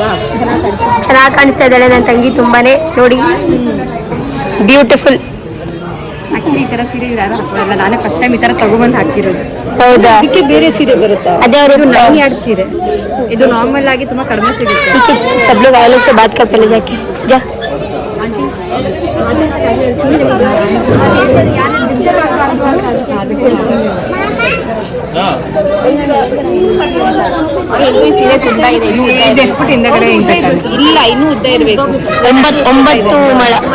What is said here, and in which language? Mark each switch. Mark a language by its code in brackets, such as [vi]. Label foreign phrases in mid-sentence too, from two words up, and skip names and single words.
[kn] ಚೆನ್ನಾಗಿ ಕಾಣಿಸ್ತಾ ಇದ್ದಾಳೆ ನನ್ನ ತಂಗಿ. ತುಂಬಾನೇ ನೋಡಿ ಬ್ಯೂಟಿಫುಲ್. ಆಕ್ಚುಲಿ ಈ ತರ ಸೀರೆ ಯಾರು ಹಾಕೋಲ್ಲ, ನಾನೇ [en] first time [kn] ಈ ತರ ತಗೊಬಂದು ಹಾಕ್ತಿರೋದು. ಹೌದಾ? ಇದಕ್ಕೆ ಬೇರೆ ಸೀರೆ ಬರುತ್ತಾ? ಅದೇ ಅವರು 9 ಯಾರ್ಡ್ ಸೀರೆ. ಇದು ನಾರ್ಮಲ್ ಆಗಿ ತುಂಬಾ ಕಡಿಮೆ ಸಿಗುತ್ತೆ. [hi] सब लोग आए लोग से बात कर पहले जाके जा. [kn] ಸೀರೆ ತುಂಬ ಇದೆ, ಹಿಂದಗಡೆ ಇಲ್ಲ, ಇನ್ನೂ ಉದ್ದ ಇರಬೇಕು. 9 ಮಳ